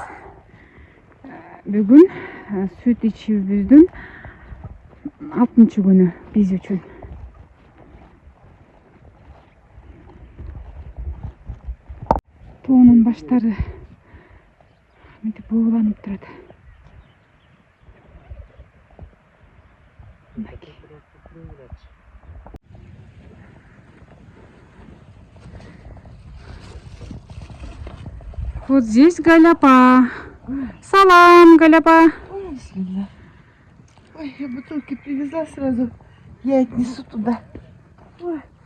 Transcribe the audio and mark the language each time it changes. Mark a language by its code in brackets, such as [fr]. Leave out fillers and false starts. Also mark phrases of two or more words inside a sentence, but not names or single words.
[ky] Бүгүн сүт ичүүбүздүн 60-күнү биз үчүн. Тоонун баштары мынтип бууланып турат. [ru] Вот здесь Галяпа. [ky] Салам, Галяпа. Бисмилlah. [ru] Ой, я бутылки привезла сразу. Я отнесу туда. Ой.